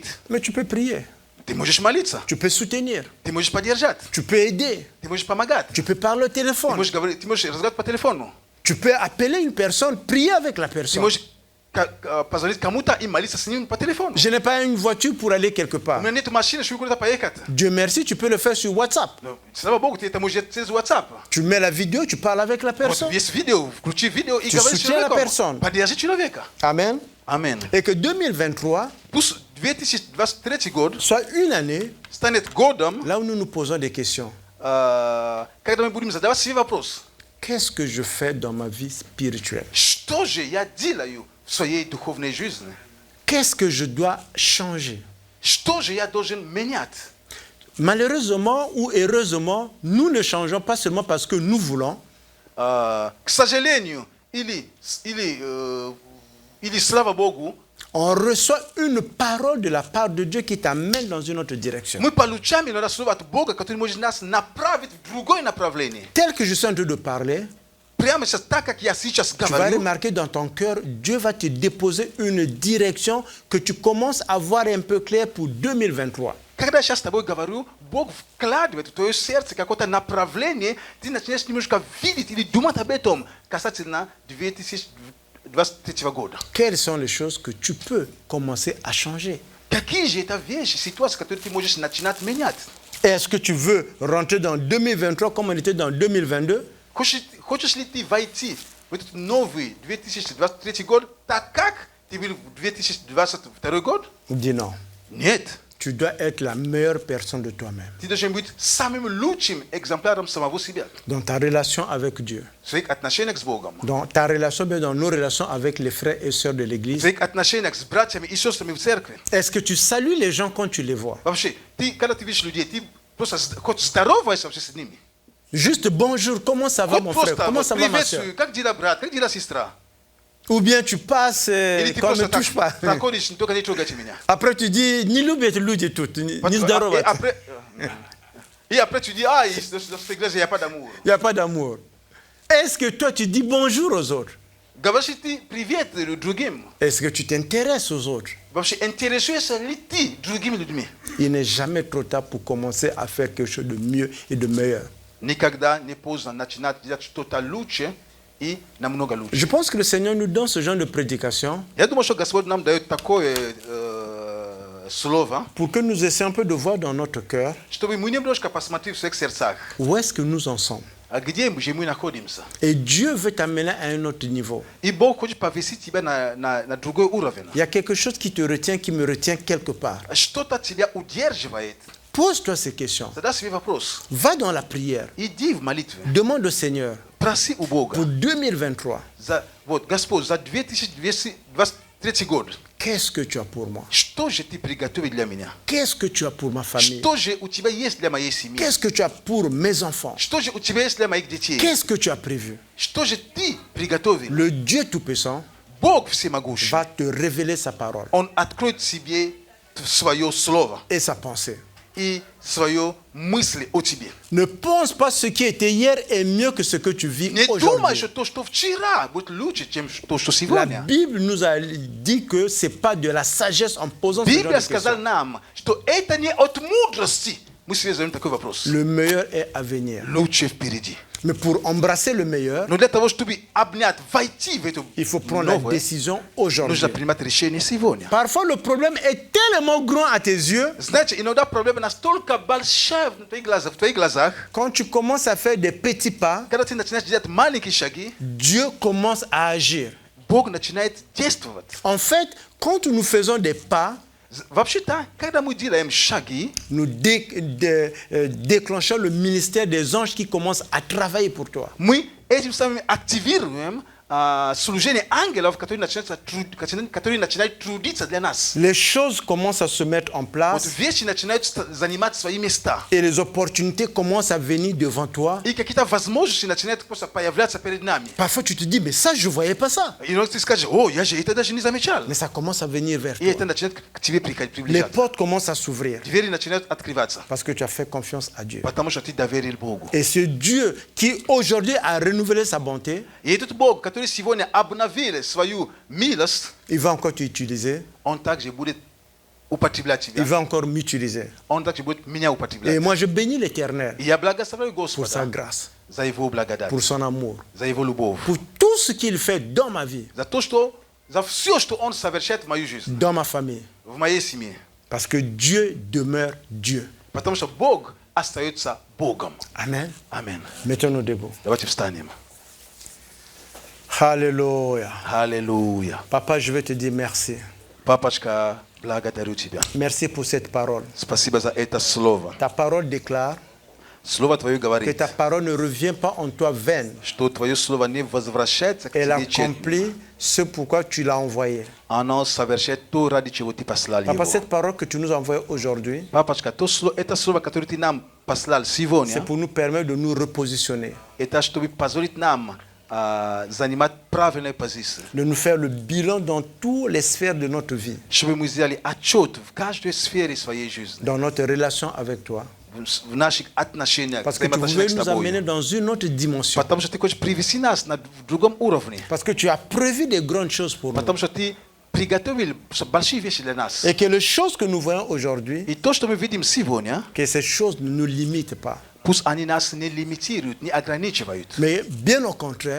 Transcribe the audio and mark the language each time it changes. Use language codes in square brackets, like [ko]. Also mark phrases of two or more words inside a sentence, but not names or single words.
[fr] mais tu peux prier, [ru] Ты можешь молиться, [fr] tu peux soutenir, [ru] ты можешь поддержать, [fr] tu peux aider, [ru] ты можешь помогать, [fr] tu peux parler au [ru] ты [fr] téléphone, [ru] можешь говорить, ты можешь разговаривать по телефону, [fr] tu peux appeler une personne, prier avec la [ru] ты [fr] personne. [ru] можешь позвонить кому-то и молиться с ним по телефону. [fr] Je n'ai pas une voiture pour aller quelque [ru] У [fr] part. [ru] меня нет машины, чтобы куда-то поехать. [fr] Dieu merci, tu peux le faire sur WhatsApp. [ru] Но, слава Богу, ты это можешь через WhatsApp. [fr] Tu mets la vidéo, tu parles avec la [ru] Вот [fr] personne. [ru] есть видео, включи видео и [fr] Tu [ru] говори с [fr] soutiens la [ru] человеком. [fr] personne. [ru] Поддержи человека. [fr] Amen. [ru] Аминь. [fr] Et que 2023 [ru] Пусть 2023 год [fr] soit une année [ru] станет годом, [fr] là où nous nous posons des questions. [ru] когда мы будем задавать себе вопрос, [fr] Qu'est-ce que je fais dans ma vie spirituelle? [ru] что же я делаю в своей духовной жизни? [fr] Qu'est-ce que je dois changer? [ru] Что же я должен менять? [fr] Malheureusement ou heureusement, nous ne changeons pas seulement parce que nous voulons, [ru] К сожалению, или слава Богу, [fr] on reçoit une parole de la part de Dieu qui t'amène dans une autre direction. [ru] мы получаем иногда слово от Бога, который может нас направить в другое направление. [fr] Tel que je suis en train de parler, [ru] Прямо сейчас, так как я сейчас [fr] tu vas [ru] говорю, [fr] remarquer dans ton cœur, Dieu va te déposer une direction que tu commences à voir un peu clair pour 2023. [ru] когда я сейчас с тобой говорю, Бог вкладывает в твое сердце какое-то направление, ты начинаешь немножко видеть или думать об этом касательно 2023 года. [fr] Quelles sont les choses que tu peux commencer à changer? [ru] Какие же это вещи, ситуации, которые ты можешь начинать менять? [fr] Est-ce que tu veux rentrer dans 2023 comme on était dans 2022? [ru] Хочешь ли ты войти в этот новый 2023 год так, как ты был в 2022 год? [fr] Dis non. [ru] Нет. [fr] Tu dois être la meilleure personne de toi-même. [ru] Ты должен быть самым лучшим экземпляром самого себя. [fr] Dans ta relation avec Dieu. [ru] В своих отношениях с Богом. [fr] Dans ta relation, bien dans nos relations avec les frères et sœurs de [ru] В [fr] l'église. [ru] своих отношениях с братьями и сестрами в церкви. [fr] Est-ce que tu salues les gens quand tu les vois? [ru] Вообще, ты, когда ты видишь людей, ты просто хоть здороваешься вообще с ними. [fr] Juste bonjour, comment ça va [ru] Хоть [fr] mon frère? [ru] просто [fr] Comment ça va ma soeur? [ru] приветствую, как дела брат, как дела сестра. [fr] Ou bien tu passes [ru] Или ты [fr] comme ne [ru] просто [fr] touche pas. [ru] так проходишь, только не трогайте меня. [fr] Après tu dis, [ru] не любят люди тут, не здоровы. [fr] И après tu dis, ah, dans cette église, il n'y a pas d'amour. Il n'y a pas d'amour. Est-ce que toi tu dis bonjour aux autres? [ru] Говоришь ли ты привет другим? [fr] Est-ce que tu t'intéresses aux autres? [ru] Вообще, интересуешься ли ты другими людьми? [fr] Il n'est jamais trop tard pour commencer à faire quelque chose de mieux et de meilleur. [ru] Никогда не поздно начинать делать что-то лучше и намного лучше. [fr] Je pense que le Seigneur nous donne ce genre de prédication [ru] Я думаю, что Господь нам дает такое слово, [fr] pour que nous essayions un peu de voir dans notre cœur [ru] чтобы мы немножко посмотрели в своих сердцах, [fr] où est-ce que nous en sommes. Agidie mjemu na kodimsa. Et Dieu veut t'amener à un autre niveau. Ibo koji pavisi tiba na drugo uravena. Il y a quelque chose qui te retient, qui me retient quelque part. [ru] Что-то тебя удерживает. [fr] Pose-toi ces questions. [ru] Задай себе вопрос. [fr] Va dans la prière. [ru] Иди в молитве. [fr] Demande au Seigneur [ru] Проси у Бога. [fr] pour 2023. [ru] Вот, Господь, за 2023 год. [fr] Qu'est-ce que tu as pour moi? [ru] Что же ты приготовил для меня? [fr] Qu'est-ce que tu as pour ma famille? [ru] Что же у тебя есть для моей семьи? [fr] Qu'est-ce que tu as pour mes enfants? [ru] Что же у тебя есть для моих детей? [fr] Qu'est-ce que tu as prévu? [ru] Что же ты приготовил? [fr] Le Dieu Tout-Puissant [ru] Бог всемогущий. [fr] va te révéler sa parole [ru] Он откроет себе свое слово [fr] et sa pensée. [ru] и свою мысль о тебе. [fr] Ne pense pas ce qui était hier est mieux que ce que tu vis [ru] Не думай, [fr] aujourd'hui. [ru] что то, что вчера, будет лучше, чем то, что [fr] La [ru] сегодня. [fr] Bible nous a dit que c'est pas de la sagesse en posant ce genre de [ru] Библия сказала [fr] questions. [ru] нам, что это не от мудрости. Мы себе задаем такой вопрос. [fr] Le meilleur est à venir. [ru] Лучше впереди. [fr] Mais pour embrasser le meilleur, [ru] Но для того, чтобы обнять, войти в эту [fr] il faut prendre la [ru] новое, [fr] décision aujourd'hui. [ru] нужно принимать решение сегодня. [fr] Parfois, le problème est tellement grand à tes yeux, [ru] Знаете, иногда проблема настолько большая в твоих глазах, [fr] quand tu commences à faire des petits pas, [ru] когда ты начинаешь делать маленькие шаги, [fr] Dieu commence à agir. [ru] Бог начинает действовать. [fr] En fait, quand nous faisons des pas, [ru] Вообще-то, когда мы делаем шаги, [fr] nous déclenchons le ministère des anges qui commencent à travailler pour toi. [ru] мы этим самым активируем служение ангелов, которые начинают трудиться для нас. [fr] Les choses commencent à se mettre en [ru] Вот [fr] place [ru] вещи начинают занимать свои места. [fr] et les opportunités commencent à venir devant toi. [ru] И какие-то возможности начинают просто появляться перед нами. [fr] Parfois, tu te dis, mais ça, je ne voyais pas ça. [ru] И ты скажешь, о, я же это даже не замечал. [fr] Mais ça commence à venir vers [ru] И [fr] toi. [ru] это начинает к тебе [fr] Les [ru] приближаться. [fr] portes commencent à s'ouvrir [ru] Двери начинают открываться, [fr] parce que tu as fait confiance à Dieu. [ru] потому что ты доверил Богу. [fr] Et ce Dieu qui aujourd'hui a renouvelé sa bonté, [ru] И этот Бог, который сегодня обновил свою милость, [fr] il va encore t'utiliser, [ru] Он также будет употреблять [fr] il [ru] тебя. [fr] va encore m'utiliser. [ru] Он также будет меня [fr] Et [ru] употреблять. [fr] moi, je bénis l'Éternel [ru] И я благословляю [fr] pour sa [ru] Господа [fr] grâce, [ru] за Его благодать, [fr] pour son amour, [ru] за Его любовь, [fr] pour tout ce qu'il fait dans ma vie, [ru] за то, что, за все, что Он совершает в мою жизнь, [fr] dans ma famille. [ru] в моей семье. [fr] Parce que Dieu demeure Dieu. [ru] Потому что Бог остается Богом. [fr] Amen. [ru] Аминь. [fr] Mettons-nous debout. [ru] Давайте встанем. [fr] Alléluia. [ru] Аллилуйя. [fr] Papa, je veux te dire merci. [ru] Папочка, благодарю Тебя. [fr] Merci pour cette parole. [ru] Спасибо за это слово. [fr] Ta parole déclare [ru] Слово Твое [fr] que [ru] говорит, [fr] ta parole ne revient pas en toi vaine. [ru] что Твое слово не возвращается к [fr] Elle [ru] Тебе тщетно. [fr] accomplit ce pourquoi tu l'as envoyé. [ru] Оно совершает то, ради чего Ты послал [fr] Papa, [ru] его. [fr] cette parole que tu nous as envoyée aujourd'hui, [ru] Папочка, это слово, которое Ты нам послал [fr] c'est [ru] сегодня, [fr] pour nous permettre de nous repositionner, [ru] это чтобы позволить нам занимать правильную позицию. [fr] de nous faire le bilan dans toutes les sphères de notre vie, [ru] Чтобы мы сделали отчет в каждой сфере своей жизни, [fr] dans notre relation avec toi. [ru] в наших отношениях, [fr] Parce que tu [ru] взаимоотношениях [fr] voulais [ru] с [fr] nous amener [ru] Тобой. [fr] dans une autre dimension. [ru] Потому что Ты хочешь привести нас на другом уровне. [fr] Parce que tu as prévu des grandes choses pour nous. [ru] Потому что Ты приготовил большие вещи для нас. [fr] Et que les choses que nous voyons aujourd'hui, [ru] И то, что мы видим сегодня, [fr] que ces choses ne nous limitent pas. [ru] пусть они нас не лимитируют, не ограничивают. [fr] Mais bien au contraire,